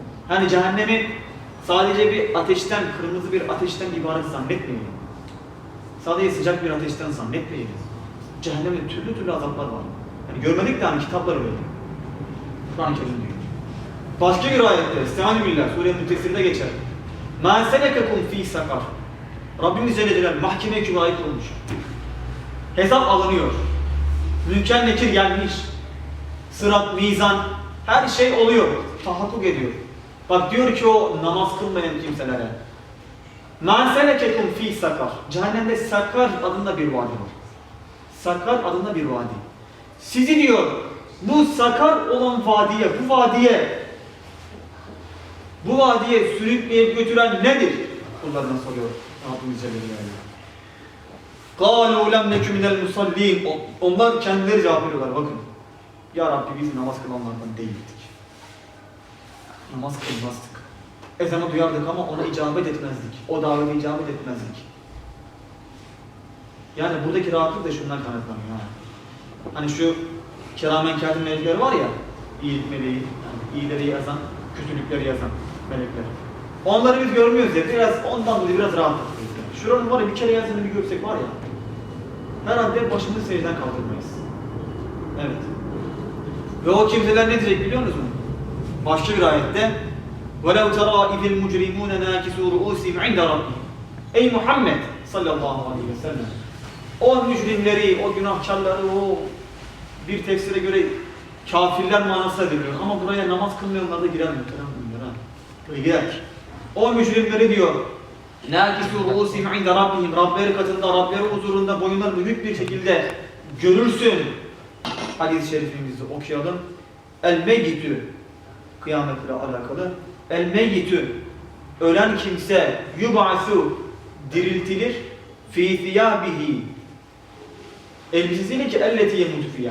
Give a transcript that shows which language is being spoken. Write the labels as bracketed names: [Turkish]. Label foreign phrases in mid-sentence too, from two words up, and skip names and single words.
[Turkish] Yani cehennemi sadece bir ateşten, kırmızı bir ateşten ibaret zannetmeyin. Sadece sıcak bir ateşten zannetmeyin. Cehennemde türlü azaplar var. Yani görmedik de hani kitaplar öyle. Kur'an-ı Kerim diyor. Başka bir ayette, Estağfirullah, Sure-i Müddessir'de geçer. [Arabic] مَا سَلَكَكُمْ ف۪ي سَقَرٍ [Turkish] Rabbimiz [Arabic] جل جلاله [Turkish] mahkeme kübrayı kurmuş. Hesap alınıyor. Münker nekir gelmiş. Sırat, mizan, her şey oluyor. Tahakkuk ediyor. Bak diyor ki o namaz kılmayan kimselere. [Arabic] مَا سَلَكَكُمْ ف۪ي سَقَرٍ [Turkish] Cehennemde Sakar adında bir vadi var. Sakar adında bir vadi. Sizi diyor, bu sakar olan vadiye, bu vadiye sürükleyip götüren nedir? Kullarına soruyor Rabbimiz [Arabic] جل جلاله. قَالُوا لَمْ نَكُ مِنَ الْمُصَلِّينَ [Turkish] Onlar kendileri cevap veriyorlar, bakın. Ya Rabbi biz namaz kılanlardan değildik. Namaz kılmazdık. Ezanı duyardık ama ona icabet etmezdik. O davete icabet etmezdik. Yani buradaki rahatlık da şundan kaynaklanıyor. Hani şu kiramen kâtib melekler var ya, iyilik meleği, yani iyileri yazan, kötülükleri yazan melekler. Onları biz görmüyoruz ya, biraz ondan dolayı biraz rahatlatıyoruz. Yani. Şuranın var ya, bir kere yazını bir görsek var ya, herhalde başımızı secden kaldırmayız. Evet. Ve o kimseler ne diyecek biliyor musunuz? Başka bir ayette [Arabic] وَلَوْ تَرَى اِذِ الْمُجْرِمُونَ نَاكِسُوا رُؤُسِهِمْ عِنْدَ رَبِّهِمْ [Turkish] Ey Muhammed [Arabic] صلى الله عليه وسلم, [Turkish] o mücrimleri, o günahkarları, o bir tefsire göre kafirler manası ediliyor. Ama buraya namaz kılmayanlar da girer muhtemelen bunlar. Böyle girer. O mücrimleri diyor, [Arabic] نَاكِسُوا رُؤُسِهِمْ عِنْدَ رَبِّهِمْ [Turkish] Rableri katında, Rableri huzurunda boyunları büyük bir şekilde görürsün. Hadis-i şerifimizi okuyalım. El-meyyitü, kıyametle alakalı. El-meyyitü, ölen kimse, yub'asu, diriltilir. [Arabic] في ثيابه, [Turkish] elbisesiyle ki [Arabic] التي يموت فيها.